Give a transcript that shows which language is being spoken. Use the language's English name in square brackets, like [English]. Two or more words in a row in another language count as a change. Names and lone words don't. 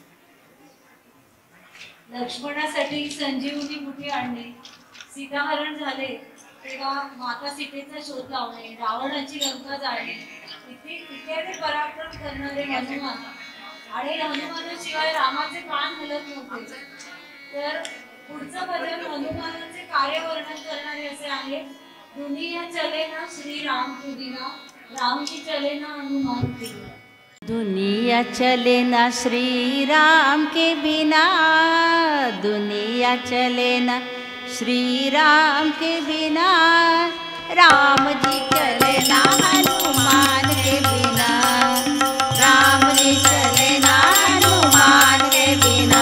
[Marathi] लक्ष्मणासाठी संजीवनी मुठी आणणे, सीताहरण झाले तेव्हा माता सीतेचा शोध लावणे, रावणाची लंका जाळणे इत्यादी पराक्रम करणारे हनुमान. आणि हनुमानाशिवाय रामाचे कान हलत नव्हते. तर पुढचं भजन हनुमानाचे कार्यवर्णन करणारे असे आहे. [Hindi] दुनिया चले ना श्री राम के बिना, राम की चले ना हनुमान के बिना. दुनिया चले ना श्री राम के बिना, दुनिया चले ना श्री राम के बिना, राम जी चले ना हनुमान के बिना, राम जी चले ना हनुमान के बिना.